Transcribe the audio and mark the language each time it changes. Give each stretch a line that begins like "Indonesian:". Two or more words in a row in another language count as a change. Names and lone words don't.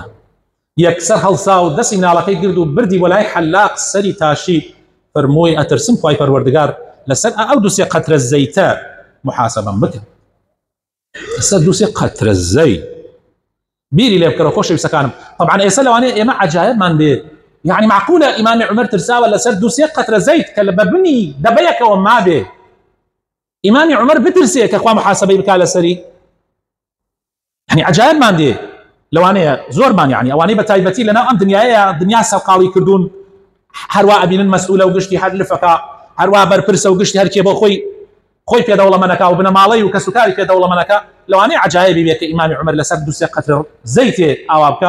Central Kurdish: یەکسەر هەڵسا و دەستی مناڵەکەی گرت و بردی بۆ لای حەلاق سەری تاشی، فەرمووی ئەترسم خوای پەروەردگار لەسەر ئەو دووسێ قەترە زەیتە محاسەبەم بکە، لەسەر دووسێ قەترە زەیت بیری لێ بکەرەوە خۆشەویستەکانم. طبعا ئێستا لەوانەیە ئێمە عەجایبمان بێ،
Arabic: يعني معقولة
Central Kurdish: إمام عمر ترساوە لەسەر دووسێ قەترە زەیت کە لە بەبنی دەبەیەکەوە مابێ إمام عمر بترسێ کە خوا محاسبەی بکا لەسەری، يعني عەجایبمان دێ لەوانەیە زۆرمان، يعني ئەوانەی بە تایبەتی لەناو ئەم دنیایە دنیا سەڵقاڵی کردوون، هەروە ئەبینن مەسئولە و گشتی هەر لفەکە، هەروە بەرپرسە و گشتی هەرکێ بۆ خۆی پێدەوڵەمەنەکە و بنەماڵەی و کەسوکاری پێدەوڵەمەنەکە، لەوانەیە عەجایبی بێ کە ئیمامی عومەر لەسەر دووسێ قەترە زەیتێ ئاوا بکە.